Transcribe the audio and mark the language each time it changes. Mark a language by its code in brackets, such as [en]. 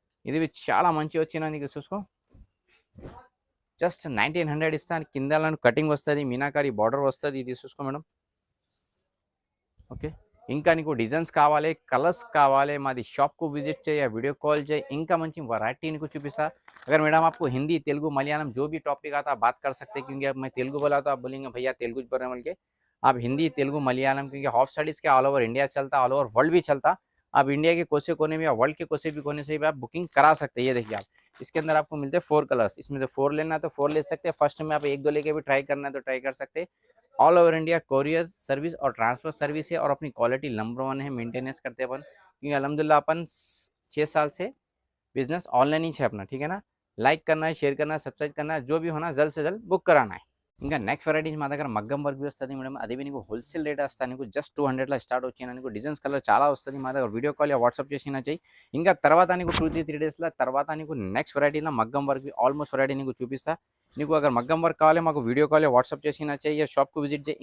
[te] ఇది చాలా మంచి వచ్చిన నీకు చూసుకో, జస్ట్ 1900 ఇస్తాను. కింద కటింగ్ వస్తుంది, మీనాకారి బార్డర్ వస్తుంది. ఇది చూసుకో మేడం. ఓకే, ఇంకా నీకు డిజైన్స్ కావాలి, కలర్స్ కావాలి, మాది షాప్కు విజిట్ చేయ, వీడిयो कॉल చేయి, ఇంకా మంచి वैरायटी నీకు చూపిస్తా. [hi] अगर मैडम आपको हिंदी तेलुगु मलयालम जो भी टॉपिक आता है बात कर सकते हैं, क्योंकि अब मैं तेलुगु बोला तो आप बोलेंगे भैया तेलुगु बोल रहे हैं बोल के। आप हिंदी तेलुगु मलयालम, क्योंकि हाफ स्टडीज़ के ऑल ओवर इंडिया चलता, ऑल ओवर वर्ल्ड भी चलता। आप इंडिया के कोसे कोने में या वर्ल्ड के कोसे भी कोने से भी आप बुकिंग करा सकते हैं। ये देखिए आप, इसके अंदर आपको मिलते हैं 4 कलर्स, इसमें से 4 लेना है तो 4 ले सकते हैं। फर्स्ट में आप 1-2 लेके भी ट्राई करना है तो ट्राई कर सकते हैं। All over India courier service और ट्रांसफर सर्विस है, और अपनी क्वालिटी नंबर 1 है, मेंटेनेंस करते हैं अपन, क्योंकि अलहमदिल्ला अपन 6 साल से बिजनेस ऑनलाइन ही है अपना, ठीक है ना। लाइक करना है, शेयर करना है, सब्सक्राइब करना है, जो भी होना जल्द से जल्द बुक कराना है। [te] ఇంకా నెక్స్ట్ వెరైటీస్ మా దగ్గర మగ్గం వర్క్ भी వస్తుంది మేడం. అది నీకు హోల్సేల్ రేట్ వస్తుంది, నీకు జస్ట్ 200 స్టార్ట్ వచ్చిన నీకు డిజైన్స్ కలర్ చాలా వస్తుంది. మా దగ్గర వీడియో కాల్ వాట్సాప్ చేసినా చెయ్యి. ఇంకా తర్వాత నీకు 2-3 డేస్లో తర్వాత నీకు నెక్స్ట్ వెరైటీలో మగ్గం వర్క్ ఆల్మోస్ట్ వెరైటీ నీకు చూపిస్తా. నీకు అగర్ మగ్గం వర్క్ కావాలి మాకు వీడియో కాల్ వాట్సాప్ చేసినా చెయ్యి, షాప్కు విజిట్ చేయి.